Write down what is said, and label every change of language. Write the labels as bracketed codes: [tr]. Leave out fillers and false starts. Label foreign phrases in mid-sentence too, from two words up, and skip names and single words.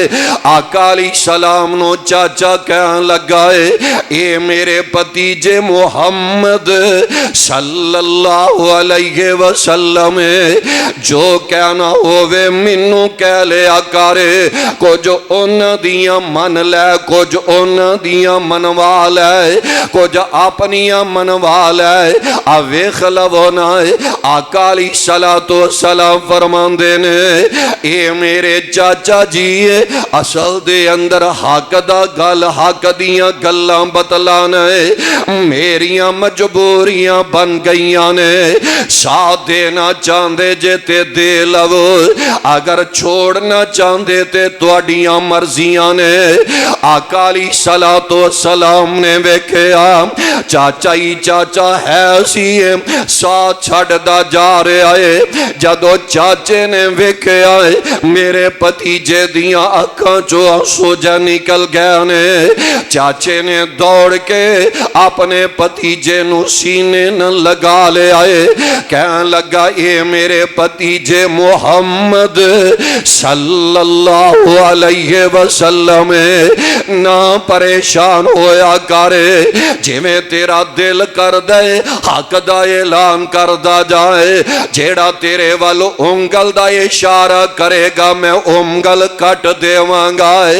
[pa] آقا [ar] علیہ السلام [pa] نو چاچا کہن لگا ہے اے میرے پتیجے محمد [ar] صلی اللہ علیہ وسلم [pa] جو کہنا ہووے منو کہہ لیا کرے، کچھ ان دیاں من لے کچھ ان دیاں منوا لے کچھ اپنیاں منوا لے آوے خلونا ہے۔ آقا [ar] علیہ السلام [pa] فرمان دینے اے میرے چاچا جی اصل دے اندر حق دا گل حق دیاں گلاں بتلانا ہے، میریاں مجبوریاں بن گئیاں نے، ساتھ دینا چاندے جے تے دے لو، اگر چھوڑنا چاندے تے تواڈیاں مرضیاں نے۔ آقا [ar] علیہ السلام [pa] نے ویکھیا چاچا ہی چاچا ہے سی ساتھ چھڑ دا جا رہا ہے۔ جدو چاچے نے ویکھیا میرے پتیجے دیاں اکھاں چو آنسو جا نکل گئے نے، چاچے نے دوڑ کے اپنے پتیجے نو سینے نہ لگا لے آئے، کہنے لگا اے میرے پتیجے محمد [ar] صلی اللہ علیہ وسلم [pa] نہ پریشان ہویا کرے، جی میں تیرا دل کر دے حق دا اعلان کر دا جائے، جیڑا تیرے والو انگل دا اشارہ کرے گا میں انگل کٹ دیوانگا ہے۔